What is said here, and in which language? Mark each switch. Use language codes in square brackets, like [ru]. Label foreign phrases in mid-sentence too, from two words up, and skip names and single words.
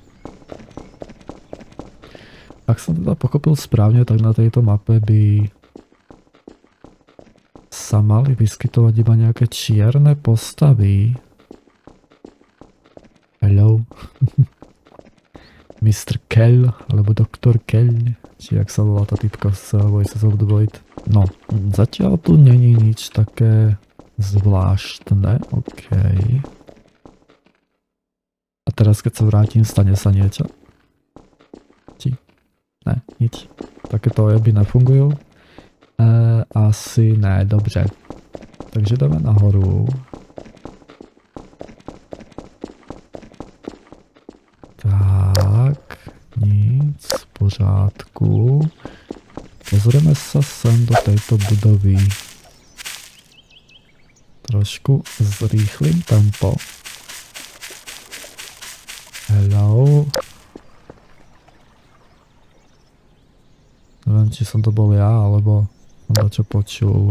[sk] Ak som teda pochopil správne, tak na tejto mape by sa mali vyskytovať iba nejaké čierne postavy. [en] Hello. Mr. [sk] Kell, alebo Dr. Kell, či jak sa volá tá typka z Voices of the Void. No, zatiaľ tu není nič také zvláštne, OK. A teraz keď sa vrátim, stane sa niečo? Či? Ne, nič. Takéto ojeby nefungujú? Asi ne, [cs] dobře. Takže jdeme nahoru. Tak, nic, v pořádku. [sk] Pozrieme sa sem do tejto budovy. Trošku zrýchlim tempo. [en] Hello. [sk] Neviem, či som to bol ja, alebo som čo počul.